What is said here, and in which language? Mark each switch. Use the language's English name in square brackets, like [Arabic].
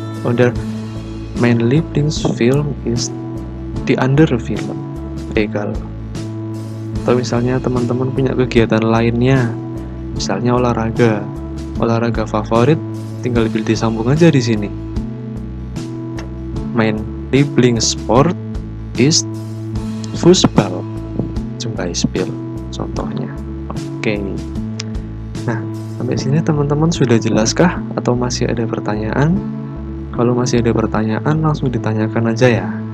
[German] Oder my Lieblingsfilm is die andere Film. Egal. [Indonesian] Atau misalnya teman-teman punya kegiatan lainnya, misalnya olahraga favorit, tinggal disambung aja di sini. [German] Mein Lieblingssport ist Fußball, zum Beispiel, [Indonesian] contohnya. Oke. Nah, sampai sini teman-teman sudah jelaskah atau masih ada pertanyaan? Kalau masih ada pertanyaan langsung ditanyakan aja ya.